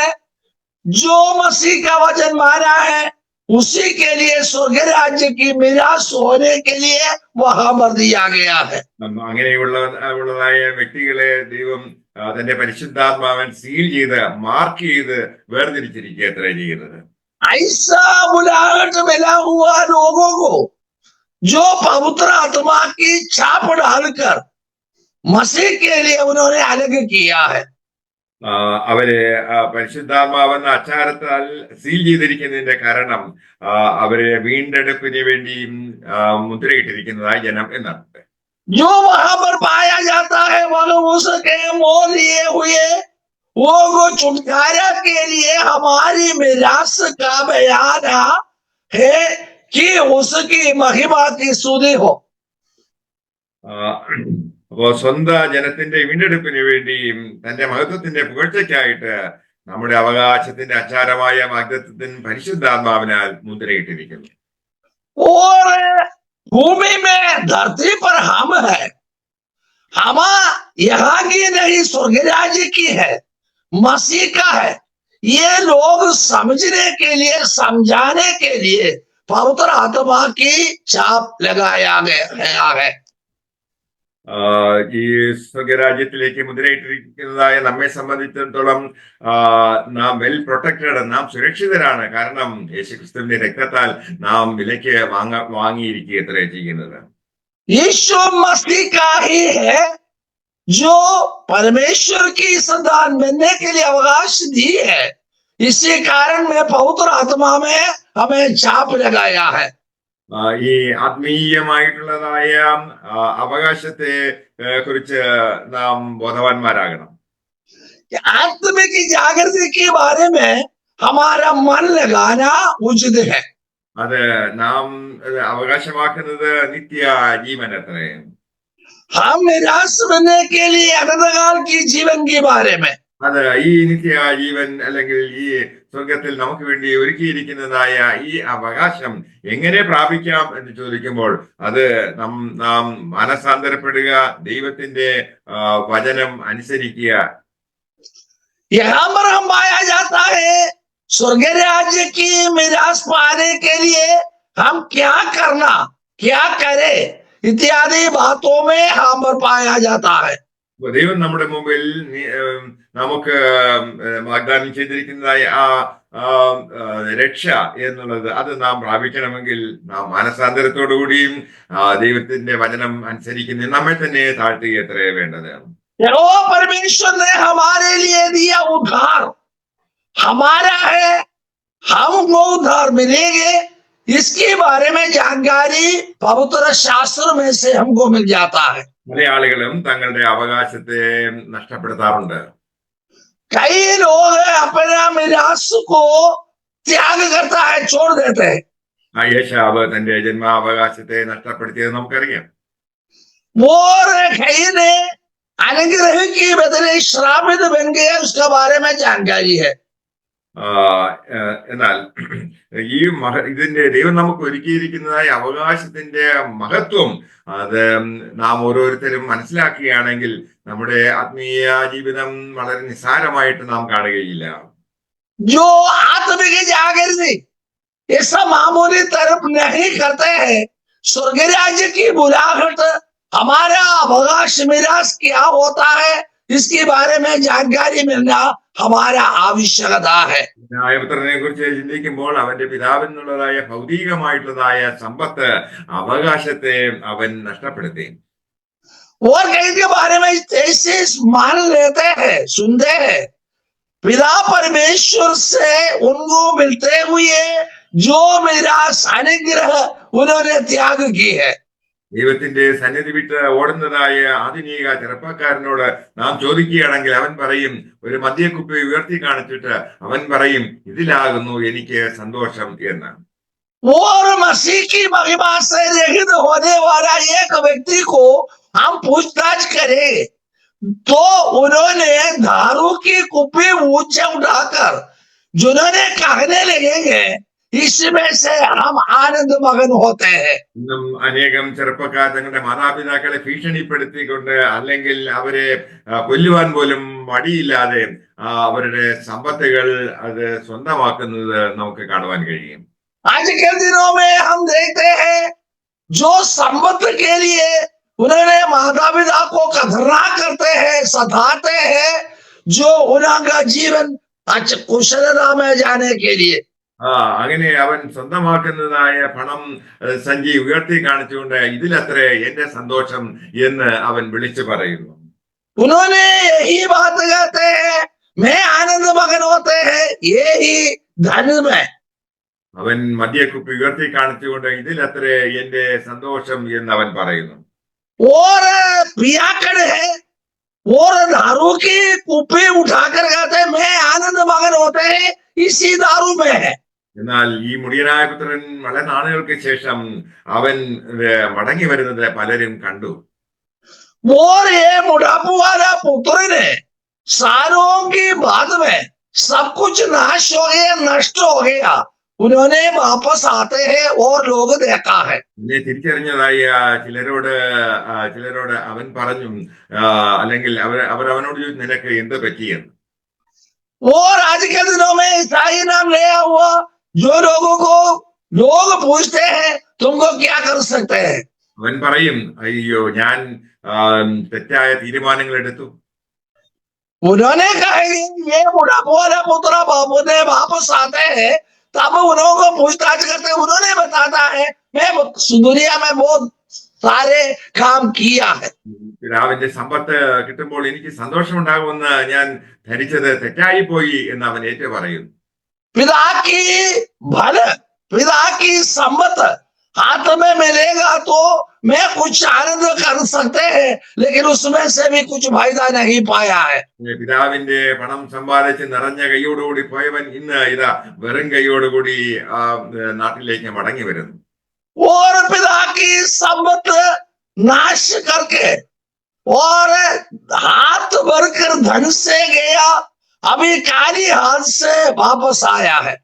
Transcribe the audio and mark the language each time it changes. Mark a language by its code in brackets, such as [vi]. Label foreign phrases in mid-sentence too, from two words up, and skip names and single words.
[hi] जो मसीह का वचन माना है उसी के लिए स्वर्ग राज्य की मिरास होने के लिए वहां पर दिया गया है। [ml] അങ്ങനെയുള്ളതായ വ്യക്തികളെ ദൈവം തന്റെ പരിശുദ്ധാത്മാവൻ സീൽ ചെയ്ത് മാർക്ക് ചെയ്ത് വേർതിരിച്ചിരിക്കുകയത്രേ ചെയ്യുന്നത്. [hi] ऐसा बुलाहट मिला हुआ लोगों को जो पवित्र आत्मा की छाप डालकर मसीह के लिए उन्होंने अलग किया है. [ml] അവരെ പരിശുദ്ധാത്മാവെന്ന അച്ചാരത്താൽ സീൽ ചെയ്തിരിക്കുന്നതിന്റെ കാരണം അവരെ വീണ്ടെടുപ്പിന് വേണ്ടി മുദ്രയിട്ടിരിക്കുന്നതായ ജനം എന്നാണ്. [hi] जो वहां पर पाया जाता है वह उसके मोल लिए हुए वो छुटकारा के लिए हमारी मिरास का बयान है कि उसकी महिमा की स्तुति हो. [ml] അപ്പോ സ്വന്തം ജനത്തിന്റെ വീണ്ടെടുപ്പിന് വേണ്ടിയും തന്റെ മഹത്വത്തിന്റെ പുകഴ്ചയ്ക്കായിട്ട് നമ്മുടെ അവകാശത്തിന്റെ അച്ചാരമായ വാഗ്ദത്തത്തിന് പരിശുദ്ധാത്മാവിനാൽ മുദ്രയിട്ടിരിക്കുന്നു. [hi] और भूमि में धरती पर हम है, हम यहाँ की नहीं स्वर्ग राज्य की है, मसीह का है. ये लोग समझने के लिए समझाने के लिए पवित्र आत्मा की छाप लगाया गया है. [ml] ഈ സ്വർഗരാജ്യത്തിലേക്ക് മുദ്രയിട്ടിരിക്കുന്നതായ നമ്മെ സംബന്ധിച്ചിടത്തോളം നാം [en] well protected, [ml] നാം സുരക്ഷിതരാണ്. കാരണം യേശുക്രിസ്തുവിന്റെ രക്തത്താൽ നാം വിലയ്ക്ക് വാങ്ങിയിരിക്കുകയത്രേ ചെയ്യുന്നത്. [hi] यीशु मसीह का ही है जो परमेश्वर की संतान बनने के लिए अवकाश दी है. इसी कारण में पवित्र आत्मा में हमें छाप लगाया है. [ml] ഈ ആത്മീയമായിട്ടുള്ളതായ അവകാശത്തെ കുറിച്ച് നാം ബോധവാന്മാരാകണം. [hi] आत्मिक जागृति के बारे में हमारा मन लगाना उचित है. [ml] അത് നാം അവകാശമാക്കുന്നത് നിത്യ ജീവൻ അത്രേ. [hi] हम निराश बनने के लिए अनंतकाल की जीवन के बारे में [ml] അത് ഈ നിത്യ ജീവൻ അല്ലെങ്കിൽ ഈ സ്വർഗത്തിൽ നമുക്ക് വേണ്ടി ഒരുക്കിയിരിക്കുന്നതായ ഈ അവകാശം എങ്ങനെ പ്രാപിക്കാം എന്ന് ചോദിക്കുമ്പോൾ അത് നാം മനസാന്തരപ്പെടുക, ദൈവത്തിന്റെ വചനം അനുസരിക്കുക. [hi] यहाँ पर हम पाया जाता है स्वर्ग राज्य की मिरास पाने के लिए हम क्या करना, क्या करे इत्यादि बातों में हम पर पाया जाता है. [ml] ദൈവം നമ്മുടെ മുമ്പിൽ നമുക്ക് വാഗ്ദാനം ചെയ്തിരിക്കുന്നതായ ആ രക്ഷ എന്നുള്ളത് അത് നാം പ്രാപിക്കണമെങ്കിൽ നാം മാനസാന്തരത്തോടുകൂടിയും ദൈവത്തിന്റെ വചനം അനുസരിക്കുന്ന നമ്മെ തന്നെ താഴ്ത്തുകയത്രേ വേണ്ടത്. [hi] यहोवा परमेश्वर ने हमारे लिए दिया उद्धार हमारा है, हमको उद्धार मिलेंगे, इसके बारे में जानकारी पवित्र शास्त्र में से हमको मिल जाता है. [ml] പല ആളുകളും തങ്ങളുടെ അവകാശത്തെ നഷ്ടപ്പെടുത്താറുണ്ട്. [hi] कई लोग अपना मिरास को त्याग करता है, छोड़ देते हैं. [ml] യേശാവ് തന്റെ ജന്മാവകാശത്തെ നഷ്ടപ്പെടുത്തിയത് നമുക്കറിയാം. [hi] और कई ने अनुग्रह की बदले श्रापित बन गया, उसके बारे में जानकारी है. [ml] എന്നാൽ ഈ ഇതിന്റെ ദൈവം നമുക്ക് ഒരുക്കിയിരിക്കുന്നതായ അവകാശത്തിന്റെ മഹത്വം അത് നാം ഓരോരുത്തരും മനസ്സിലാക്കുകയാണെങ്കിൽ നമ്മുടെ ആത്മീയ ജീവിതം വളരെ നിസ്സാരമായിട്ട് നാം കാണുകയില്ല. [hi] जो आत्मिक जागृति ऐसा मामूली तरफ नहीं करते हैं, स्वर्ग राज्य की बुलाहट हमारा अवकाश मिरास क्या होता है इसके बारे में जानकारी मिलना हमारा आवश्यकता है. [ml] ന്യായപുത്രനെ കുറിച്ച് ചിന്തിക്കുമ്പോൾ അവന്റെ പിതാവെന്നുള്ളതായ ഭൗതികമായിട്ടുള്ളതായ സമ്പത്ത് അവകാശത്തെ അവൻ നഷ്ടപ്പെടുത്തി. [hi] और कहीं के बारे में ऐसे मान लेते हैं, सुनते हैं पिता परमेश्वर से उनको मिलते हुए जो मिरास अनुग्रह उन्होंने त्याग की है. [ml] ദൈവത്തിന്റെ സന്നിധി വിട്ട് ഓടുന്നതായ ആധുനിക ചെറുപ്പക്കാരനോട് നാം ചോദിക്കുകയാണെങ്കിൽ അവൻ പറയും, ഒരു മദ്യക്കുപ്പി ഉയർത്തി കാണിച്ചിട്ട് അവൻ പറയും, ഇതിലാകുന്നു എനിക്ക് സന്തോഷം എന്ന്. [hi] और मसीह की महिमा से रहित होने वाला एक व्यक्ति को हम पूछताछ करें तो उन्होंने दारू की कुप्पी ऊंचे उठाकर जिन्होंने कहने लगेंगे इसमें से हम आनंद मगन होते हैं. [ml] ഇന്നും അനേകം ചെറുപ്പക്കാർ തങ്ങളുടെ മാതാപിതാക്കളെ ഭീഷണിപ്പെടുത്തിക്കൊണ്ട് അല്ലെങ്കിൽ അവരെ കൊല്ലുവാൻ പോലും മടിയില്ലാതെ അവരുടെ സമ്പത്തുകൾ അത് സ്വന്തമാക്കുന്നത് നമുക്ക് കാണുവാൻ കഴിയും. [hi] आज के दिनों में हम देखते हैं जो संपत्ति के लिए उन्होंने माता पिता को खतरनाक करते हैं, सताते हैं, जो उनका जीवन कुशलता में जाने के लिए. [ml] അങ്ങനെ അവൻ സ്വന്തമാക്കുന്നതായ പണം സഞ്ചി ഉയർത്തി കാണിച്ചുകൊണ്ട് ഇതിലത്രേ എന്റെ സന്തോഷം എന്ന് അവൻ വിളിച്ചു പറയുന്നു. [hi] उन्होंने यही बात कहते हैं, मैं आनंद मगन होते हैं यही धन में. [ml] അവൻ മദ്യക്കുപ്പി ഉയർത്തി കാണിച്ചുകൊണ്ട് ഇതിലത്രേ എന്റെ സന്തോഷം എന്ന് അവൻ പറയുന്നു. [hi] और पियाकड़ है और दारू की कुप्पी उठाकर कहते हैं मैं आनंद मगन होते हैं इसी दारू में है. [ml] എന്നാൽ ഈ മുടിയനായ പുത്രൻ വളരെ നാളുകൾക്ക് ശേഷം അവൻ മടങ്ങി വരുന്നത് പലരും കണ്ടു. [hi] और ये बुढ़ापू वाला पुत्र ने सालों की बाद में सब कुछ नाश हो गया, नष्ट हो गया. उन्होंने वापस आते हैं और लोग देखा है. [ml] എന്നെ തിരിച്ചറിഞ്ഞതായ ചിലരോട് അവൻ പറഞ്ഞു, അല്ലെങ്കിൽ അവർ അവനോട് ചോദിച്ചു, നിനക്ക് എന്ത് പറ്റിയെന്ന്. [hi] और आज के दिनों में ईसाई नाम लिया हुआ जो लोगों को लोग पूछते हैं तुमको क्या कर सकते हैं. [ml] അവൻ പറയും, അയ്യോ ഞാൻ തെറ്റായ തീരുമാനങ്ങൾ എടുത്തു. [hi] उन्होंने कहा ये बुढ़ापू वाला पुत्र बाबू ने वापस आते हैं तब उन्होंने पूछताछ करते, उन्होंने बताता है मैं दुनिया में बहुत सारे काम किया है. [ml] പിതാവിന്റെ സമ്പത്ത് കിട്ടുമ്പോൾ എനിക്ക് സന്തോഷമുണ്ടാകുമെന്ന് ഞാൻ ധരിച്ചത് തെറ്റായി പോയി എന്ന് അവൻ ഏറ്റു പറയുന്നു. [hi] पिता की भल, पिता की संपत्त हाथ में मिलेगा तो मैं कुछ आनंद कर सकते हैं, लेकिन उसमें से भी कुछ फायदा नहीं पाया है. [ml] പിതാവിന്റെ പണം സമ്പാദിച്ച് നിറഞ്ഞ കൈയോടുകൂടി പോയവൻ ഇന്ന് ഇതാ വെറും കൈയോടുകൂടി ആ നാട്ടിലേക്ക് മടങ്ങി വരുന്നു. [hi] और पिता की संपत्त नाश करके और हाथ भरकर धन से गया, अभी खाली हाथ से वापस आया है.